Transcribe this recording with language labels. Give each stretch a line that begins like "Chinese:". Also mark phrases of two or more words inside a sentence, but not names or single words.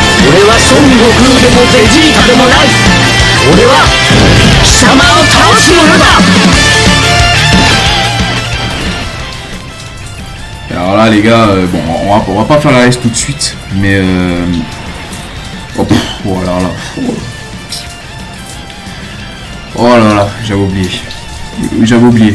Japanese: 俺は孫悟空でもベジータでもない。俺は貴様を倒す者だ。
French: Alors là les gars, bon on va pas faire la race tout de suite, mais oh, oh là là, oh là là, j'avais oublié.